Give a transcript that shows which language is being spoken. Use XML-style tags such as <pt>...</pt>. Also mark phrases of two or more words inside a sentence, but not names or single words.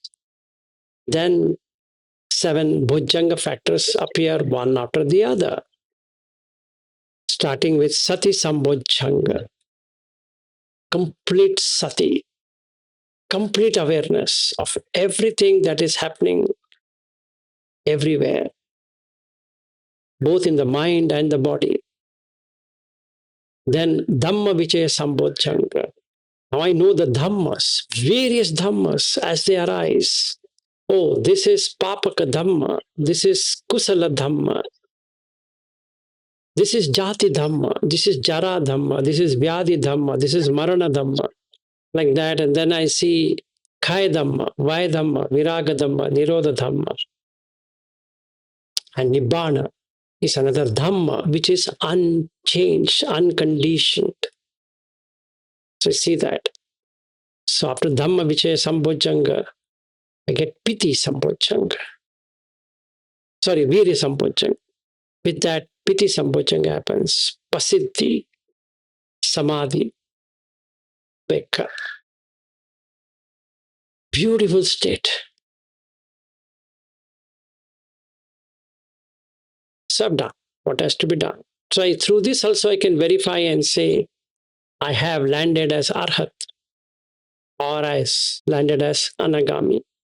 <en>Then seven bhujanga factors appear one after the other, starting with</en> <pi>sati sambhujanga,</pi> <en>complete sati, complete awareness of everything that is happening everywhere, both in the mind and the body.</en> <pi>Then dhamma vichaya sambhujanga.</pi> <en>Now I know the dhammas, various dhammas as they arise. Oh, this is</en> <pi>papaka dhamma,</pi> <en>this is</en> <pi>kusala dhamma,</pi> <en>this is jati dhamma, this is</en> <pi>jara dhamma,</pi> <en>this is</en> <pi>vyadi dhamma,</pi> <en>this is</en> <pi>marana dhamma,</pi> <en>like that. And then I see</en> <pi>kaya dhamma, vaya dhamma, viraga dhamma, nirodha dhamma.</pi> <en>And nibbana is another dhamma which is unchanged, unconditioned. So see that. So after</en> <pi>dhamma vichaya sambhojjhanga,</pi> <en>I get</en> <pi>piti sambhojjhanga.</pi> <en>Sorry,</en> <pi>virya sambhojjhanga.</pi> <en>With that,</en> <pi>piti sambhojjhanga</pi> <en>happens.</en> <pi>Pasiddhi, samadhi, vekka.</pi> <en>Beautiful state. So I've done what has to be done. So through this also I can verify and say, I have landed as arhat or I landed as anagami.</en>